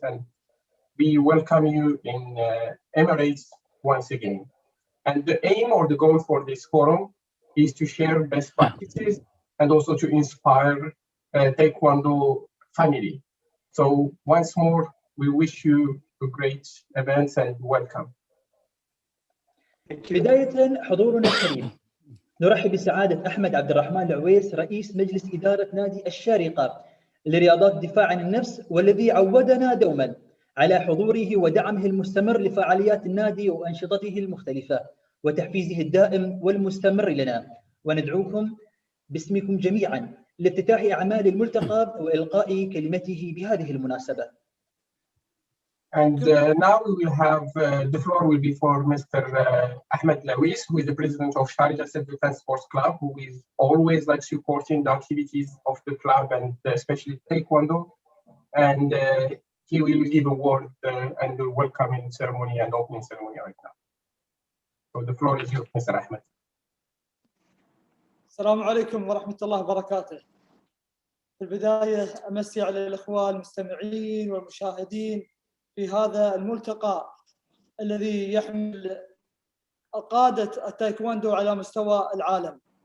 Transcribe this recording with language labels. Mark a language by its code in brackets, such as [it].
[en] And we welcome you in Emirates once again. And the aim or the goal for this forum is to share best practices and also to inspire Taekwondo family. So once more, we wish you a great event and welcome. [ar] بداية حضورنا الكريم، نرحب بسعادة أحمد عبد الرحمن العويس رئيس مجلس إدارة نادي الشارقة لرياضات الدفاع عن النفس، والذي عودنا دوما على حضوره ودعمه المستمر لفعاليات النادي وأنشطته المختلفة وتحفيزه الدائم والمستمر لنا. وندعوكم باسمكم جميعا لافتتاح أعمال الملتقى وإلقاء كلمته بهذه المناسبة. [en] And now we will have the floor will be for Mr. Ahmed Lawis, who is the president of Sharjah Self-Defense Sports Club, who is always like supporting the activities of the club and especially Taekwondo. And he will give a word and the welcoming ceremony and opening ceremony right now. So the floor is yours, Mr. Ahmed. [ar] السلام عليكم ورحمة الله وبركاته. في البداية أمسي على الأخوة المستمعين والمشاهدين في هذا الملتقى الذي يحمل قادة التايكوندو على مستوى العالم.